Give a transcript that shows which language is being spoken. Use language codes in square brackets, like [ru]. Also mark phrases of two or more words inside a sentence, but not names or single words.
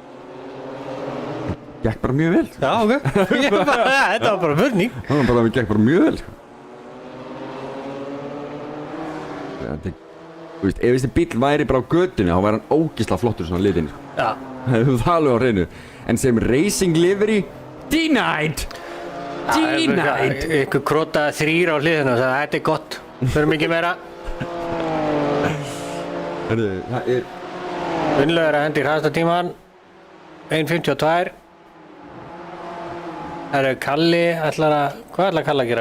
[is] Gekk bara mjög vel. Já, ok. Þetta var bara spurning. Það gekk bara mjög vel, sko. Þú veist, ef þessi bíll væri bara á götunni, þá væri hann ógeðslega flottur svona liðinn, sko. Já. Það hefur það alveg á hreinu. En sem [en] racing livery, denied! Denied! [is] Ykkur krotaði 3 á hliðinu og sagði, þetta er gott. Þurfum ekki meira. Hörðu, það er... Gunnlaugur að hendi hraðasta tíman 1.52. Það eru Kalli hvað ætlar Kalli að gera?